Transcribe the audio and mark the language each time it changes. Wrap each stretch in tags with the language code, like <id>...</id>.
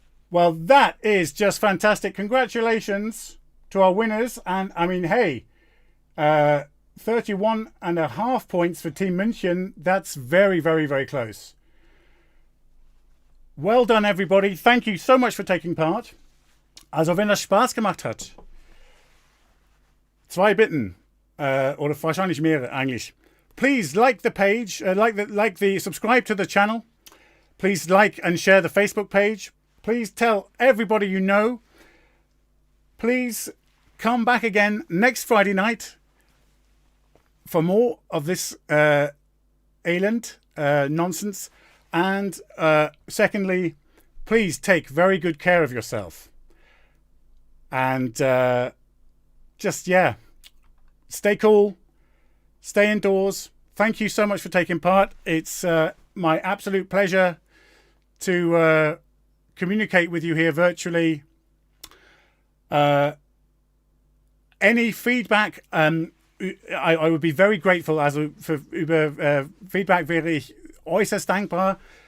<en>Well, that is just fantastic. Congratulations to our winners. And, I mean, hey, 31.5 points for Team München. That's very, very, very close. Well done, everybody. Thank you so much for taking part.</en> <de>Also, wenn das Spaß gemacht hat. 2 Bitten. Oder wahrscheinlich mehrere eigentlich.</de> <en>Please like the page, subscribe to the channel. Please like and share the Facebook page. Please tell everybody you know. Please come back again next Friday night for more of this Elend nonsense. And secondly, please take very good care of yourself. And stay cool, stay indoors. Thank you so much for taking part. It's my absolute pleasure to communicate with you here virtually. Any feedback, I would be very grateful.</en> <de>Also über Feedback wäre ich äußerst dankbar.</de>